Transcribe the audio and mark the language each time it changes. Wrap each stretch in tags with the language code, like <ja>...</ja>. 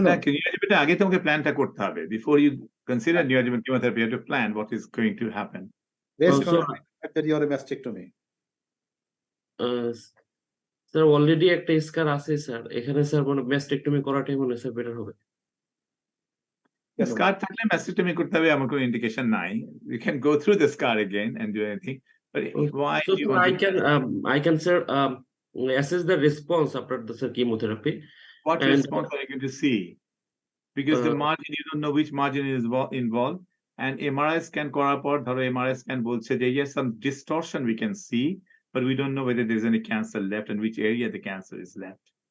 <bn>Neoadjuvant আগে তোমাকে প্ল্যানটা করতে হবে।</bn> <en>Before you consider neoadjuvant chemotherapy, you have to plan what is going to happen. Based on surgery or a mastectomy?</en> <bn>Sir, already একটা স্কার আছে sir, এখানে স্যার মানে ম্যাস্টেক্টমি করাটাই মনে হয় স্যার বেটার হবে। Scar থাকলে mastectomy করতে হবে, আমার কোনো ইন্ডিকেশন নাই।</bn> <en>You can go through the scar again and do anything. But why so, do you want I can sir assess the response after the chemotherapy. What response are you going to see? Because the margin, you don't know which margin is involved, and MRI scan</en> <bn>করার পর ধরো</bn> <en>MRI scan বলছে যে yes, some distortion we can see, but we don't know whether there is any cancer left and which area the cancer is left.</en>